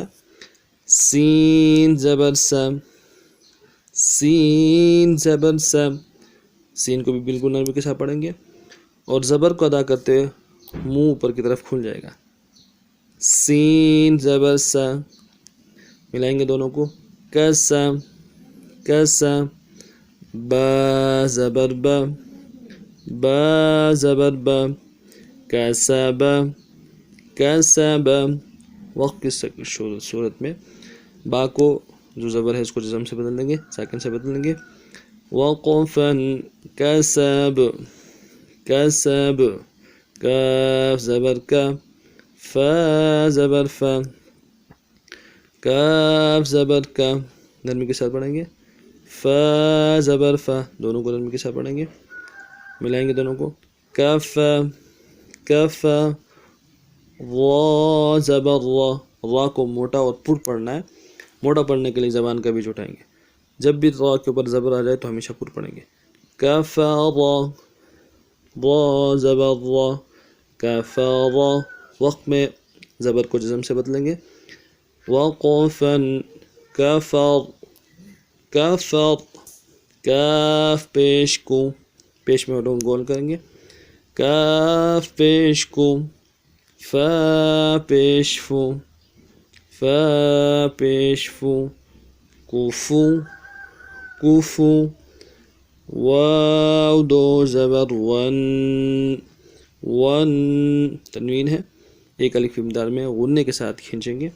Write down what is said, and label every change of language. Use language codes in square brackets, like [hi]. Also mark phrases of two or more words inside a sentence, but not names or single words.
[ur] سین زبر سا، سین زبر سا، سین کو بھی بالکل نرمی کے ساتھ پڑھیں گے، اور زبر کو ادا کرتے ہوئے منہ اوپر کی طرف کھل جائے گا۔ سین زبر سا، ملائیں گے دونوں کو۔ کسا، کسا، با زبر با، با زبر با، کسب، کسب۔ وقت کی صورت میں با کو جو زبر ہے اس کو جزم سے بدل دیں گے، ساکن سے بدل دیں گے۔ وقفا، کسب، کسب، کاف زبر کا، فا زبر فا، کاف زبر کا، نرمی کے ساتھ پڑھیں گے۔ فا زبر فا، دونوں کو نرمی کے ساتھ پڑھیں گے، ملائیں گے دونوں کو۔ کف، کف، را زبر را، را کو موٹا اور پر پڑھنا ہے، موٹا پڑھنے کے لیے زبان کا بیچ اٹھائیں گے۔ جب بھی را کے اوپر زبر آ جائے تو ہمیشہ پر پڑھیں گے۔ کف را، را زبر را، کف را، وقت میں زبر کو جزم سے بدلیں گے۔ وقفا، کفر، کفر، کاف پیش کو، پیش میں ہونٹوں گول کریں گے۔ کاف پیش کو، فا پیش فو، فا پیش فو، کوفو، کوفو، واو دو زبر ون، ون، تنوین ہے، ایک الف مقدار میں غنے کے ساتھ کھینچیں گے۔